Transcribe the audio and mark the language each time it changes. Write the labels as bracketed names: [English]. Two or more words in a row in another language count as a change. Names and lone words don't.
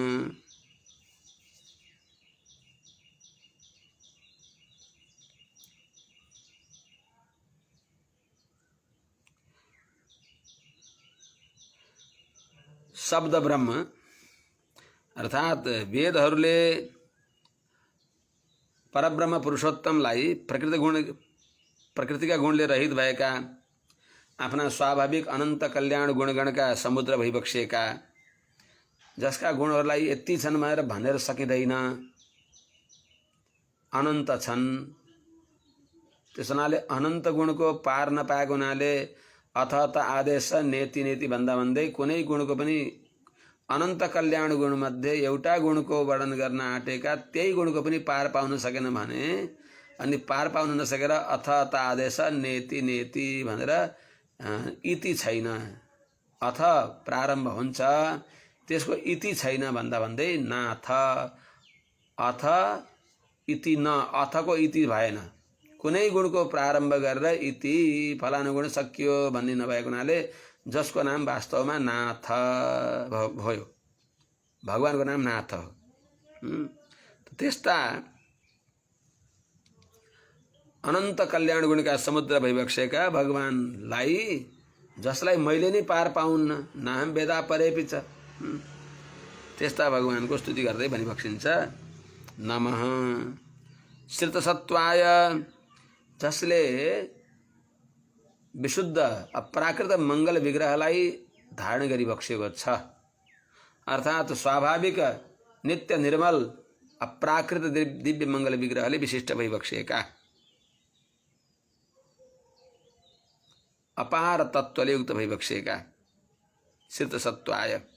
[Nepali] शब्द ब्रह्म अर्थात वेदहरूले परब्रह्म पुरुषोत्तमलाई प्रकृतिका गुणले रहित भएका, आफ्ना स्वाभाविक अनन्त कल्याण गुणगणका समुद्र भइबक्सेका, जसका गुणहरूलाई यति छन् भनेर सकिँदैन, अनन्त छन्। त्यस हुनाले अनन्त गुणको पार नपाएको हुनाले अथ त आदेश [Sanskrit] नेति नेति [Nepali] भन्दा भन्दै कुनै गुणको पनि अनन्त कल्याण गुणमध्ये एउटा गुणको वर्णन गर्न आँटेका त्यही गुणको पनि पार पाउन सकेन भने, अनि पार पाउन नसकेर अथ त आदेश [Sanskrit] नेति नेति [Nepali] भनेर इति छैन, अथ प्रारम्भ हुन्छ त्यसको इति छैन भन्दा भन्दै नाथ, [Sanskrit] अथ इति न, [Nepali] अथको इति भएन। कुनै गुणको प्रारम्भ गरेर इति फलानु गुण सकियो भन्ने नभएको हुनाले जसको नाम वास्तवमा नाथ भयो, भगवानको नाम नाथ हो। त्यस्ता अनन्त कल्याण गुणका समुद्र भइबक्सेका भगवानलाई, जसलाई मैले नै पार पाउन्न, [Sanskrit] नाहं वेदा परेऽपि च, [Nepali] त्यस्ता भगवानको स्तुति गर्दै भनिबक्सिन्छ नमः। श्रितसत्त्वाय, जसले विशुद्ध अप्राकृत मंगल विग्रहलाई धारण गरिबक्सेको छ, अर्थात् स्वाभाविक नित्य निर्मल अप्राकृत दिव्य मंगल विग्रहले विशिष्ट भइबक्सेका, अपार तत्त्वले युक्त भइबक्सेका श्रितसत्त्वाय।